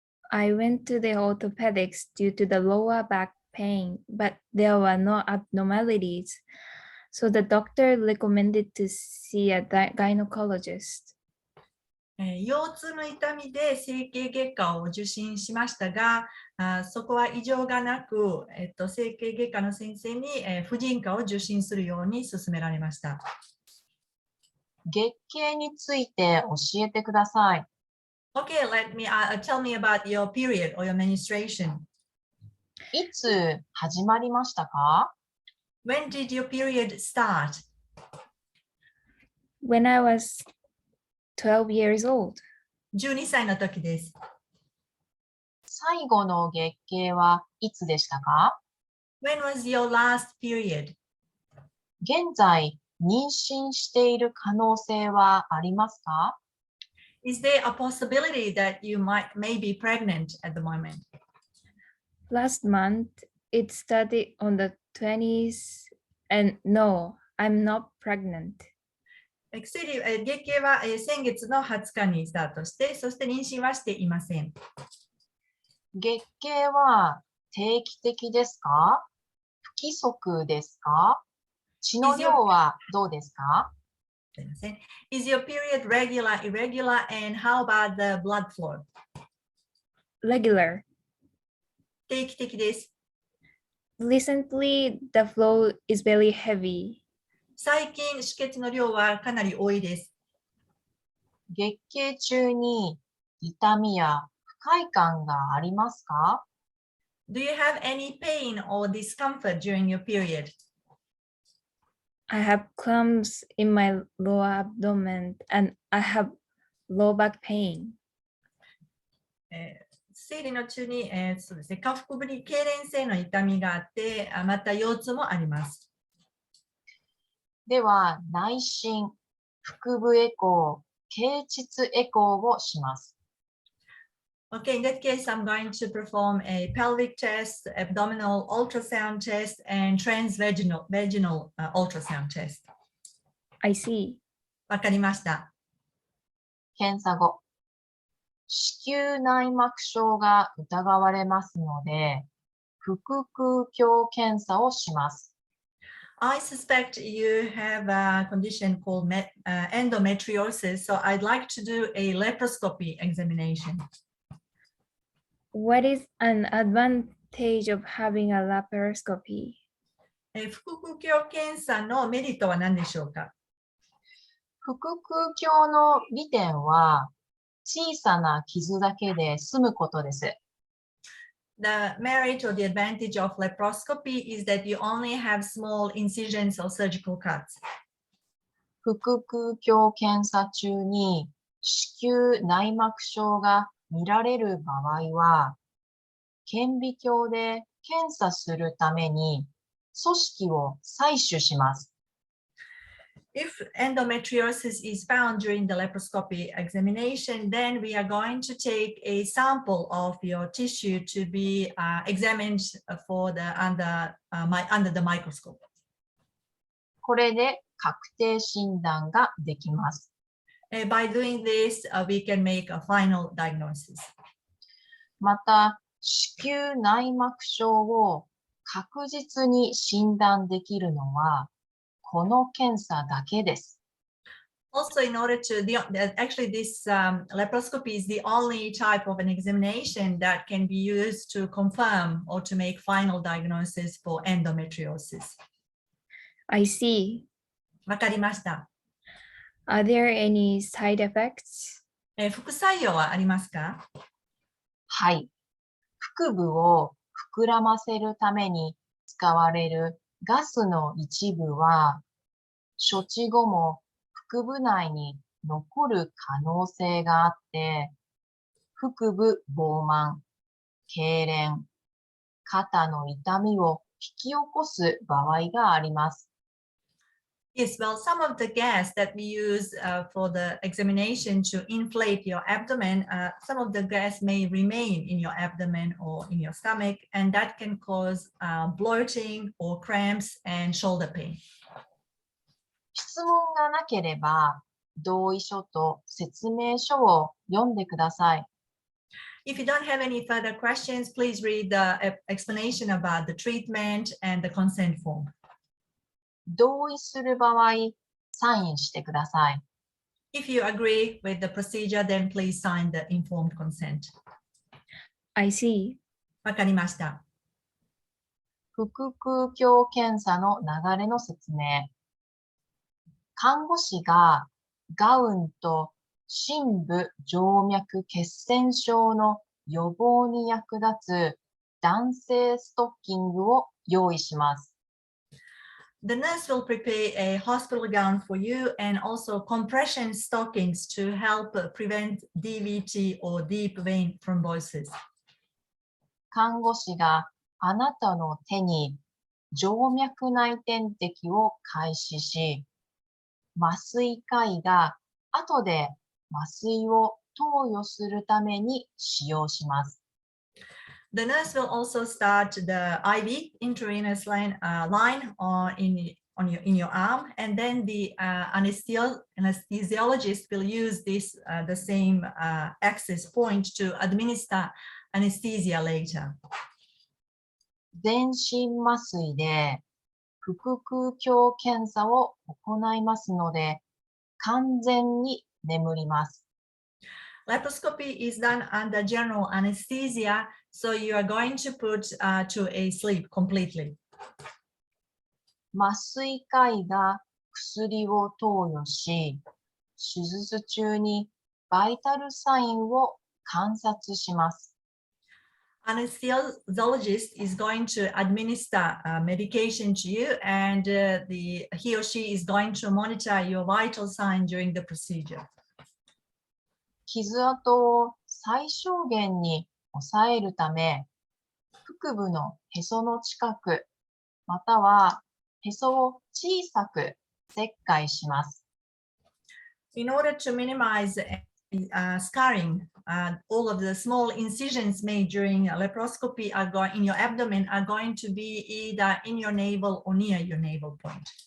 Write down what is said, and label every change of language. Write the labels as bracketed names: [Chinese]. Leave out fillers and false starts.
[English] I went to the orthopedics due to the lower back pain, but there were no abnormalities. So the doctor recommended to see a gynecologist. [Japanese] 腰痛の痛みで整形外科を受診しましたが、そこは異常がなく、整形外科の先生に、婦人科を受診するように勧められました。月経について教えてください。 [English] Okay, tell me about your period or your menstruation. [Japanese] いつ始まりましたか？ [English] When did your period start? When I was 12 years old. [Japanese] 12歳の時です。最後の月経はいつでしたか？ [English] When was your last period? [Japanese] 現在、妊娠している可能性はありますか？ [English] Is there a possibility that you may be pregnant at the moment? Last month, it started on the 20th, and no, I'm not pregnant. [Japanese] 月経は先月の20日にスタートして、そして妊娠はしていません。月経は定期的ですか？不規則ですか？血の量はどうですか？ [English] Is your period regular, irregular, and how about the blood flow? Regular. [Japanese] 定期的です。 [English] Recently, the flow is very heavy. [Japanese] 最近、出血の量はかなり多いです。月経中に痛みや不快感がありますか？ [English] Do you have any pain or discomfort during your period? I have cramps in my lower abdomen, and I have low back pain. [Japanese] 生理の中に、そうですね、下腹部に痙攣性の痛みがあって、また腰痛もあります。では、内診、腹部エコー、経腟エコーをします。 [English] Okay, in that case, I'm going to perform a pelvic test, abdominal ultrasound test, and transvaginal ultrasound test. I see. [Japanese] わかりました。検査後、子宮内膜症が疑われますので、腹腔鏡検査をします。 [English] I suspect you have a condition called endometriosis, so I'd like to do a laparoscopy examination. What is an advantage of having a laparoscopy? [Japanese] 腹腔鏡検査のメリットは何でしょうか？腹腔鏡の利点は、小さな傷だけで済むことです。 [English] The merit or the advantage of laparoscopy is that you only have small incisions or surgical cuts. [Japanese] 腹腔鏡検査中に子宮内膜症が見られる場合は、顕微鏡で検査するために組織を採取します。 [English] If endometriosis is found during the laparoscopy examination, then we are going to take a sample of your tissue to be examined under the microscope. [Japanese] これで確定診断ができます。 [English] By doing this, we can make a final diagnosis. [Japanese] また、子宮内膜症を確実に診断できるのは、この検査だけです。 [English] Also, in order to, actually this laparoscopy is the only type of an examination that can be used to confirm or to make final diagnosis for endometriosis. I see. [Japanese] わかりました。 [English] Are there any side effects? [Japanese] 副作用はありますか？はい。腹部を膨らませるために使われるガスの一部は、処置後も腹部内に残る可能性があって、腹部膨満、痙攣、肩の痛みを引き起こす場合があります。 [English] Yes, well, some of the gas that we use for the examination to inflate your abdomen, some of the gas may remain in your abdomen or in your stomach, and that can cause bloating or cramps and shoulder pain. [Japanese] 質問がなければ、同意書と説明書を読んでください。 [English] If you don't have any further questions, please read the explanation about the treatment and the consent form. [Japanese] 同意する場合、サインしてください。 [English] If you agree with the procedure, then please sign the informed consent. I see. [Japanese] わかりました。腹腔鏡検査の流れの説明。看護師がガウンと深部静脈血栓症の予防に役立つ弾性ストッキングを用意します。 [English] The nurse will prepare a hospital gown for you and also compression stockings to help prevent DVT or deep vein thrombosis. [Japanese] 看護師があなたの手に静脈内点滴を開始し、麻酔科医が後で麻酔を投与するために使用します。 [English] The nurse will also start the IV intravenous line in your arm, and then the anesthesiologist will use the same access point to administer anesthesia later. [Japanese] 全身麻酔で腹腔鏡検査を行いますので、完全に眠ります。 [English] Laparoscopy is done under general anesthesia, so you are going to put to a sleep completely. [Japanese] 麻酔科医が薬を投与し、手術中にバイタルサインを観察します。 [English] Anesthesiologist is going to administer medication to you, and he or she is going to monitor your vital sign during the procedure. [Japanese] 傷跡を最小限に抑えるため、腹部のへその近く、またはへそを小さく切開します。 [English] In order to minimize scarring, all of the small incisions made during laparoscopy in your abdomen are going to be either in your navel or near your navel point.